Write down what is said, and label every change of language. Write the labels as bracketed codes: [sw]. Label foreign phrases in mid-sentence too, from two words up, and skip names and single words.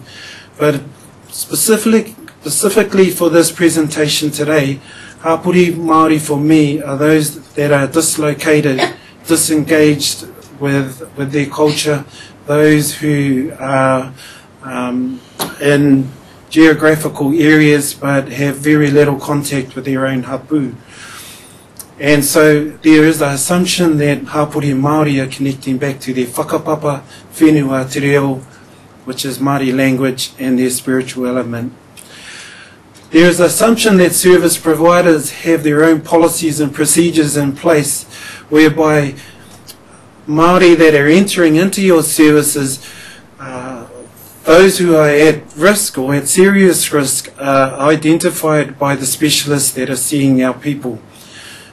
[en] But specifically for this presentation today, [mi] hapori Māori [en] for me are those that are dislocated, disengaged with their culture, those who are in geographical areas but have very little contact with their own hapu. And so there is the assumption that [mi] hapori Māori [en] are connecting back to their [mi] whakapapa, whenua, te reo, [en] which is Māori language, and their spiritual element. There is the assumption that service providers have their own policies and procedures in place whereby Māori that are entering into your services, those who are at risk or at serious risk, are identified by the specialists that are seeing our people.